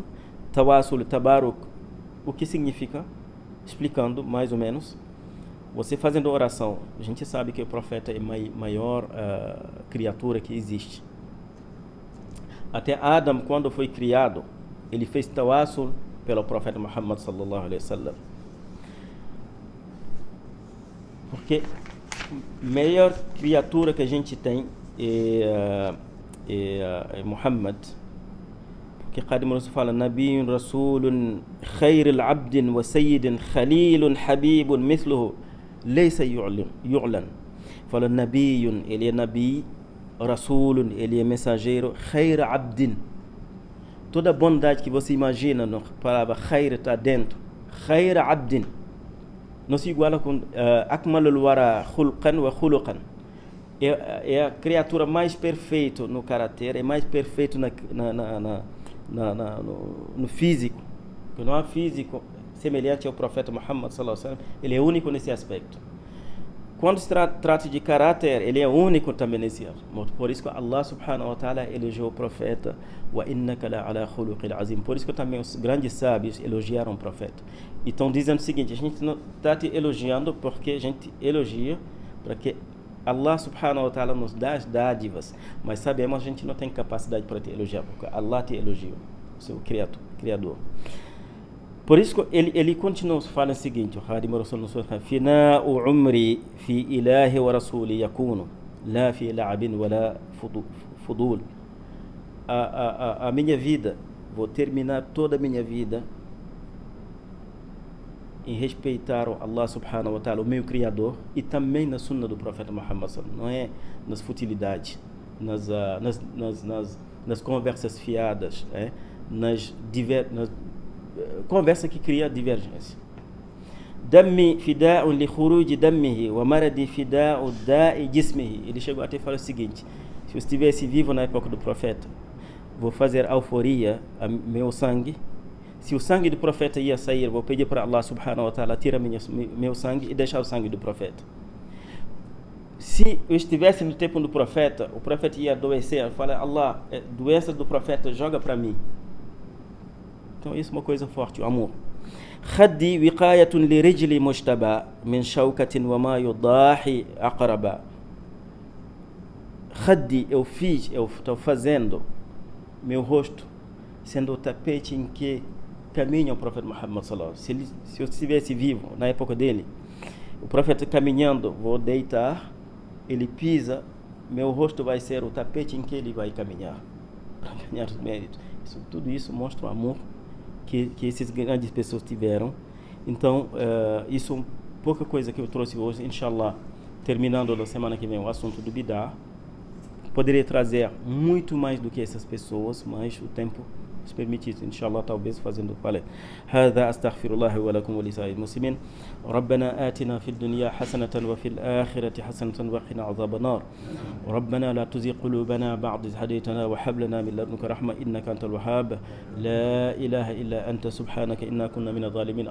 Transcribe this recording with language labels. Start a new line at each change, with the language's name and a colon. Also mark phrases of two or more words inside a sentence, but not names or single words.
Portuguese: Tawassul e tabaruk, o que significa? Explicando mais ou menos. Você fazendo oração, a gente sabe que o profeta é a maior criatura que existe. Até Adam, quando foi criado, ele fez tawassul pelo profeta Muhammad
Arabic: صلى الله عليه وسلم.
Portuguese: Porque a melhor criatura que a gente tem é Muhammad. Porque Qadim Rasul fala:
Arabic: نبي رسول خير العبد وسيد خليل حبيب مثله ليس يعلن.
Portuguese: Fala: Nabiyun, ele é Nabi, Rasulun, ele é mensageiro,
Arabic: خير عبدين.
Portuguese: Toda bondade que você imagina na palavra Khair está dentro.
Arabic: خير عبدين.
Portuguese: Não se iguala com
Arabic: أكمل الورى خلقا وخلقا.
Portuguese: É a criatura mais perfeita no caráter, é mais perfeito no físico. Porque não há físico semelhante ao profeta Muhammad
Arabic: صلى الله عليه وسلم.
Portuguese: Ele é único nesse aspecto. Quando se trata de caráter, ele é único também nesse aspecto. Por isso que Allah
Arabic: سبحانه وتعالى
Portuguese: elogiou o profeta.
Arabic: وإنك لعلى خلق عظيم.
Portuguese: Por isso que também os grandes sábios elogiaram o profeta. E estão dizendo o seguinte: a gente não está te elogiando porque a gente elogia para que Allah
Arabic: سبحانه وتعالى
Portuguese: nos dá as dádivas, mas sabemos que a gente não tem capacidade para te elogiar, porque Allah te elogiou, o seu criador. Por isso ele continua falando o seguinte: o Khadim Rasul nos fala:
Arabic: فناء عمري في إلهي ورسولي يكون لا في لعب ولا فضول.
Portuguese: A minha vida, vou terminar toda a minha vida em respeitar o Allah
Arabic: سبحانه وتعالى,
Portuguese: o meu criador, e também na sunna do profeta Muhammad
Arabic: صلى الله عليه وسلم.
Portuguese: Não é nas futilidades, nas conversas fiadas, nas conversa que cria divergência.
Arabic: دمي فداء لخروج دمه ومرضي فداء داء جسمه.
Portuguese: Ele chegou até a falar o seguinte: se eu estivesse vivo na época do profeta, vou fazer alforia a meu sangue. Se o sangue do profeta ia sair, vou pedir para Allah
Arabic: سبحانه وتعالى
Portuguese: tirar meu sangue e deixar o sangue do profeta. Se eu estivesse no tempo do profeta, o profeta ia adoecer, eu falo: Allah, doença do profeta, joga para mim. Então isso é uma coisa forte, o amor.
Arabic: خدي وقاية لرجل المجتبى من شوكة وما يؤذيه أقربا.
Portuguese: Khaddi, eu estou fazendo meu rosto sendo o tapete em que caminha o profeta Muhammad
Arabic: صلى الله عليه وسلم.
Portuguese: Se eu estivesse vivo na época dele, o profeta caminhando, vou deitar, ele pisa, meu rosto vai ser o tapete em que ele vai caminhar para ganhar os méritos. Tudo isso mostra o amor que essas grandes pessoas tiveram. Então, isso é pouca coisa que eu trouxe hoje. Inshallah, terminando a semana que vem o assunto do bid'ah. Poderia trazer muito mais do que essas pessoas, mas o tempo nos permite isso. Inshallah, talvez fazendo palestra.
Arabic: هذا أستغفر الله ولكم ولسائر المسلمين. ربنا آتنا في الدنيا حسنة وفي الآخرة حسنة وقنا عذاب النار. ربنا لا تزغ قلوبنا بعد إذ هديتنا وهب لنا من لدنك رحمة إنك أنت الوهاب. لا إله إلا أنت سبحانك إنا كنا من الظالمين.